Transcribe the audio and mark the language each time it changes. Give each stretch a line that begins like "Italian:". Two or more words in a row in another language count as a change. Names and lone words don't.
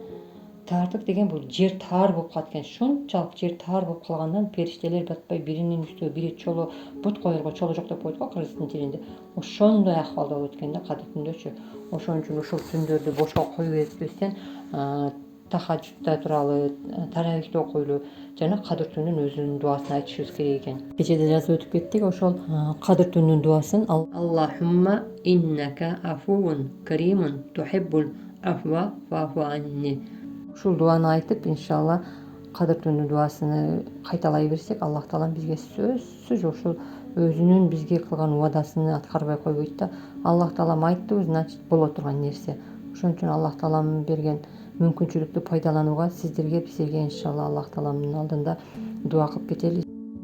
Kyrgyz: Таардык деген бул жер таар болуп калат экен. Ушунчалык жер таар болуп калгандан периштелер батпай биринин үстүнө бири чоло бут коерго чоло жок деп коет го кыргыздын тилинде. Ошондой акыбалда болот экен да кадыр түндөчү. Ошон үчүн ушул түндөрдү бошко кое бербестен тахажжудда туралы, таравихти окуйлу жана кадыр түнүнүн өзүнүн дубасын айтышыбыз керек экен. Кечеде жазып өтүп кеттик ошол кадыр түнүнүн дубасын.
Arabic: اللهم إنك عفو كريم تحب العفو فاعف عني.
Kyrgyz: Ушул дуаны айтып, иншалла кадыр түнү дубасыны кайталай берсек, Аллах Таалам бизге сөзсүз ушул өзүнүн бизге кылган убадасыны аткарбай койбойт да. Аллах Таалам айттыбы, значит боло турган нерсе. Ошон үчүн Аллах Таалам берген мүмкүнчүлүктү пайдаланууга сиздерге, бизерге иншалла Аллах Тааламдын алдында дуа кылып кетели.